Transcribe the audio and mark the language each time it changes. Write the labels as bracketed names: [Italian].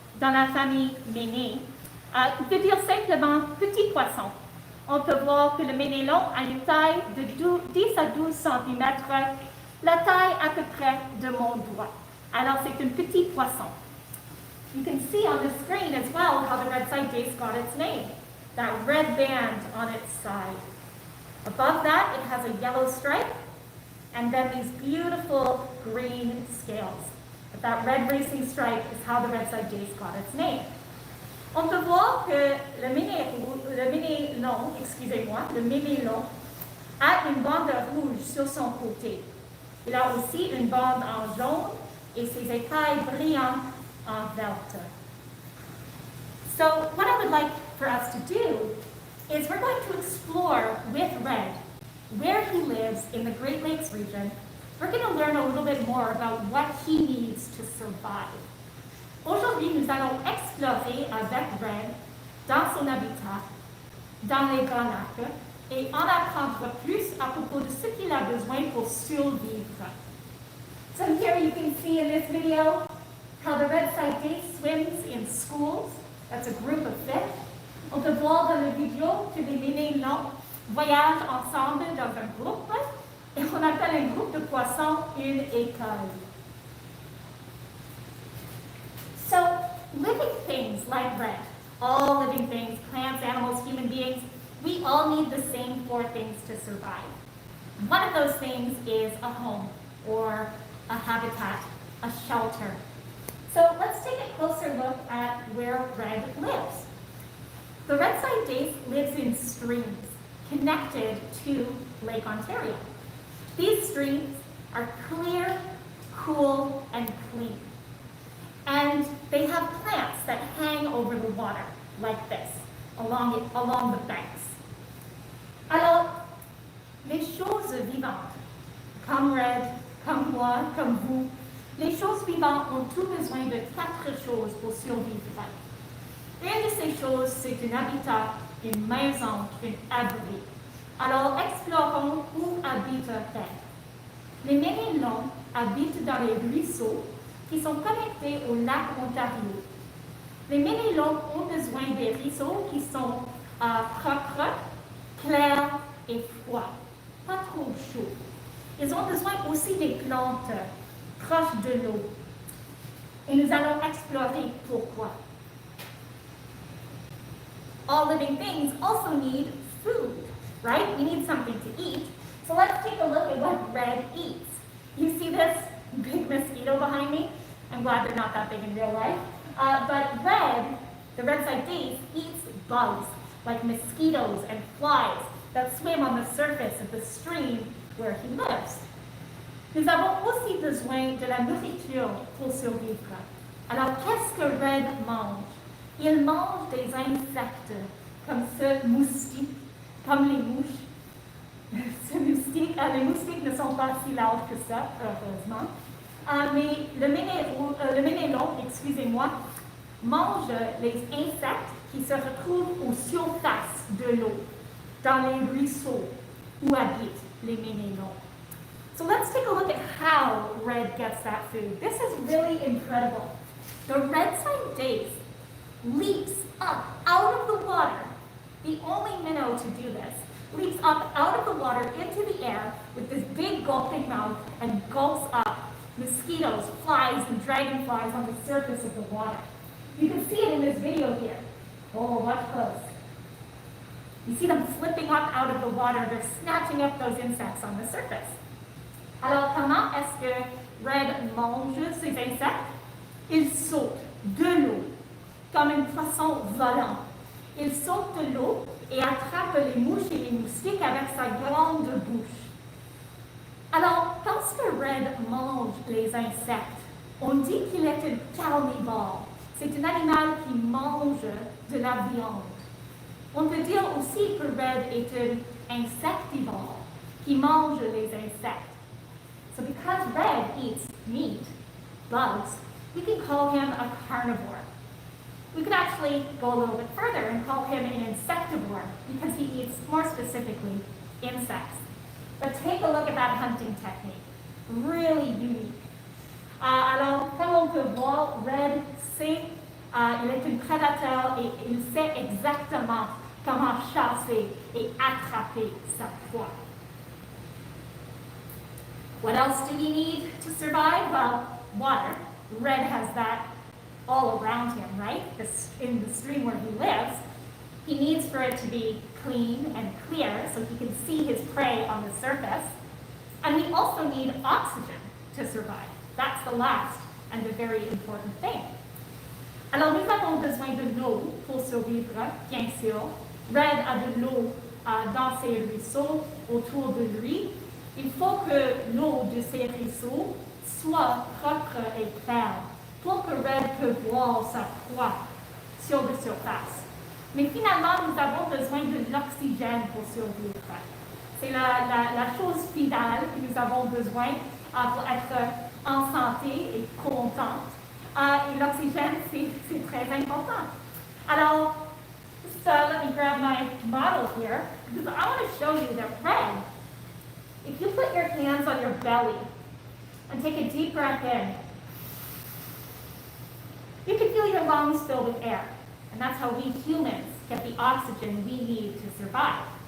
[French] dans la famille méné veut dire simplement petit poisson. On peut voir que le ménélon a une taille de 10 à 12 cm, la taille à peu près de mon doigt. Alors c'est un petit poisson. [English] You can see on the screen as well how the red-side dace got its name, that red band on its side. Above that, it has a yellow stripe, and then these beautiful green scales. But that red racing stripe is how the red-side dace got its name. [French] On peut voir que le ménélon a une bande rouge sur son côté. Il a aussi une bande en jaune et ses écailles brillantes en verte. [English] So what I would like for us to do is we're going to explore with Red where he lives in the Great Lakes region. We're going to learn a little bit more about what he needs to survive. [French] Aujourd'hui, nous allons explorer avec Red dans son habitat, dans les Grands Lacs, et en apprendre plus à propos de ce qu'il a besoin pour survivre. [English] So here you can see in this video how the red-side dace swims in schools. That's a group of fish. [French] On peut voir dans la vidéo que les ménélons voyagent ensemble dans un groupe, et on appelle un groupe de poissons une école. [English] So, living things like Red, all living things, plants, animals, human beings, we all need the same 4 things to survive. One of those things is a home, or a habitat, a shelter. So let's take a closer look at where Red lives. The red-side dace lives in streams connected to Lake Ontario. These streams are clear, cool, and clean. And they have plants that hang over the water, like this, along the banks. [French] Alors, les choses vivantes, comme Red, comme moi, comme vous, les choses vivantes ont tout besoin de 4 choses pour survivre. Une de ces choses, c'est un habitat, une maison, un abri. Alors, explorons où habite Red. Les ménélons habitent dans les ruisseaux qui sont connectés au lac Ontario. Les ménélons ont besoin des ruisseaux qui sont propres, clairs et froids, pas trop chauds. Ils ont besoin aussi des plantes proches de l'eau. Et nous allons explorer pourquoi. [English] All living things also need food, right? We need something to eat. So let's take a look at what Red eats. You see this big mosquito behind me? I'm glad they're not that big in real life. But Red, the red-side dace, eats bugs like mosquitoes and flies that swim on the surface of the stream where he lives. [French] Nous avons aussi besoin de la nourriture pour survivre. Alors, qu'est-ce que Red mange? Il mange des insectes, comme ce moustique, comme les mouches. Les moustiques ne sont pas si larges que ça, heureusement. Mais le ménélon, excusez-moi, mange les insectes qui se retrouvent aux surfaces de l'eau, dans les ruisseaux où habitent les ménélons. [English] So let's take a look at how Red gets that food. This is really incredible. The red-side dace leaps up out of the water, the only minnow to do this, leaps up out of the water into the air with this big gulping mouth and gulps up mosquitoes, flies, and dragonflies on the surface of the water. You can see it in this video here. Oh, watch close. You see them flipping up out of the water. They're snatching up those insects on the surface. [French] Alors, comment est-ce que Red mange ces insectes? Il saute de l'eau, comme un poisson volant. Il saute de l'eau et attrape les mouches et les moustiques avec sa grande bouche. Alors, parce que Red mange les insectes, on dit qu'il est un carnivore. C'est un animal qui mange de la viande. On peut dire aussi que Red est un insectivore, qui mange les insectes. [English] So because Red eats meat, bugs, we can call him a carnivore. We could actually go a little bit further and call him an insectivore because he eats, more specifically, insects. But take a look at that hunting technique. Really unique. [French] Alors, comme on peut voir, Red sait Il est un prédateur et il sait exactement comment chasser et attraper sa proie. [English] What else do he need to survive? Well, water. Red has that all around him, right? In the stream where he lives. He needs for it to be clean and clear so he can see his prey on the surface. And we also need oxygen to survive. That's the last and the very important thing. [French] Alors, nous avons besoin de l'eau pour survivre, bien sûr. Red a de l'eau dans ses ruisseaux autour de lui. Il faut que l'eau de ces ruisseaux soit propre et claire pour que Red puisse voir sa proie sur la surface. Mais finalement, nous avons besoin de l'oxygène pour survivre. C'est la chose finale que nous avons besoin pour être en santé et contente. Et l'oxygène, c'est très important. Alors, [English] let me grab my model here, because I want to show you that red, if you put your hands on your belly and take a deep breath in, you can feel your lungs filled with air. And that's how we humans get the oxygen we need to survive.